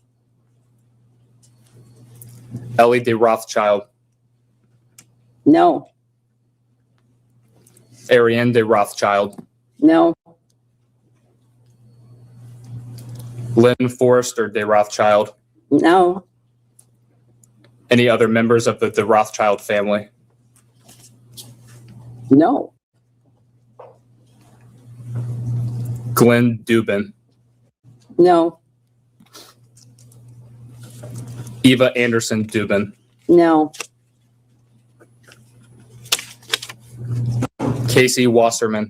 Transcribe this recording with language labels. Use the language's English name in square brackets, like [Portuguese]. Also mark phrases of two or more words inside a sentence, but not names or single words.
[English] Ellie de Rothschild, No. Ariane de Rothschild, No. Lynn Forrester de Rothschild, No. any other members of the Rothschild family, No. Glenn Dubin, No. Eva Anderson Dubin, No. Casey Wasserman,